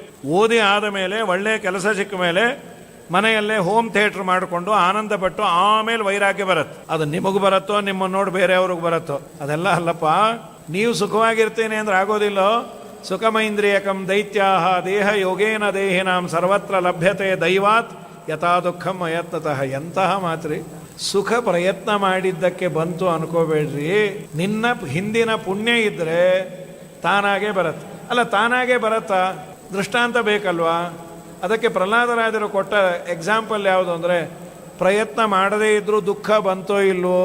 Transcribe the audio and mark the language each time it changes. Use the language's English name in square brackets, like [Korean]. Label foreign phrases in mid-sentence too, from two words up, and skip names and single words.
[Kannada] ಓದಿ ಆದ ಮೇಲೆ ಒಳ್ಳೆಯ ಕೆಲಸ ಸಿಕ್ಕ ಮೇಲೆ ಮನೆಯಲ್ಲೇ [English] home theatre [Kannada] ಮಾಡಿಕೊಂಡು ಆನಂದಪಟ್ಟು ಆಮೇಲೆ ವೈರಾಗ್ಯ ಬರುತ್ತೆ. ಅದು ನಿಮಗೂ ಬರುತ್ತೋ, ನಿಮ್ಮನ್ನು ನೋಡಿ ಬೇರೆಯವ್ರಿಗೆ ಬರುತ್ತೋ, ಅದೆಲ್ಲ ಅಲ್ಲಪ್ಪ. ನೀವು ಸುಖವಾಗಿರ್ತೀನಿ ಅಂದ್ರೆ ಆಗೋದಿಲ್ಲೋ. [Sanskrit] ಸುಖಮೈಂದ್ರಿಯಕಂ ದೈತ್ಯಾಹ ದೇಹ ಯೋಗೇನ ದೇಹಿನಾಂ ಸರ್ವತ್ರ ಲಭ್ಯತೆ ದೈವಾತ್ ಯಥಾ ದುಃಖಂ ಅಯತ್ನತಃ. [Kannada] ಎಂತಹ ಮಾತ್ರಿ, ಸುಖ ಪ್ರಯತ್ನ ಮಾಡಿದ್ದಕ್ಕೆ ಬಂತು ಅನ್ಕೋಬೇಡ್ರಿ. ನಿನ್ನ ಹಿಂದಿನ ಪುಣ್ಯ ಇದ್ದರೆ ತಾನಾಗೇ ಬರುತ್ತೆ. ಅಲ್ಲ, ತಾನಾಗೇ ಬರತ್ತಾ? ದೃಷ್ಟಾಂತ ಬೇಕಲ್ವಾ? ಅದಕ್ಕೆ ಪ್ರಹ್ಲಾದರಾಜರು ಕೊಟ್ಟ ಎಕ್ಸಾಂಪಲ್ ಯಾವುದು ಅಂದರೆ, ಪ್ರಯತ್ನ ಮಾಡದೇ ಇದ್ದರೂ ದುಃಖ ಬಂತೋ ಇಲ್ವೋ?